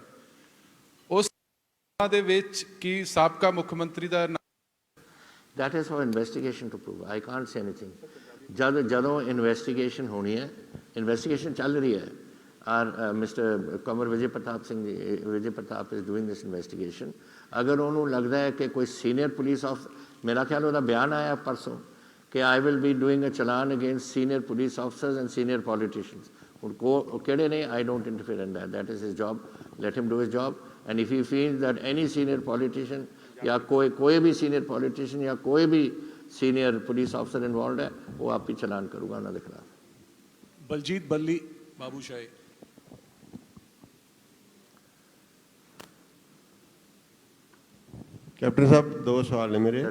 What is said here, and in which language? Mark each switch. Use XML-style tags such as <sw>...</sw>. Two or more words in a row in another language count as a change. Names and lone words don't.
<pa>ਉਸ ਦੇ ਵਿੱਚ ਕੀ ਸਾਬਕਾ ਮੁੱਖ ਮੰਤਰੀ ਦਾ</pa> <en>That is for investigation to prove. I can't say anything.</en> <pa>ਜਦੋਂ ਇਨਵੈਸਟੀਗੇਸ਼ਨ ਹੋਣੀ ਹੈ, ਇਨਵੈਸਟੀਗੇਸ਼ਨ ਚੱਲ ਰਹੀ ਹੈ, ਔਰ ਮਿਸਟਰ ਕੰਵਰ ਵਿਜੇ ਪ੍ਰਤਾਪ</pa> <en>is doing this investigation.</en> <pa>ਅਗਰ ਉਹਨੂੰ ਲੱਗਦਾ ਹੈ ਕਿ ਕੋਈ</pa> <en>senior police of</en> <pa>ਮੇਰਾ ਖਿਆਲ ਉਹਦਾ ਬਿਆਨ ਆਇਆ ਪਰਸੋਂ ਕਿ</pa> <en>I will be doing a challan against senior police officers and senior politicians.</en> <pa>ਹੁਣ ਕਿਹੜੇ ਨੇ,</pa> <en>I don't interfere in that. That is his job. Let him do his job. And if he feels that any senior politician</en> <hi>या कोई भी</hi> <en>senior politician</en> <hi>या कोई भी</hi> <en>senior police officer involve</en> <hi>है, वो आप ही चलान करूँगा उन्होंने खिलाफ। बलजीत बल्ली बाबूशाही। कैप्टन साहब दो सवाल है मेरे।</hi>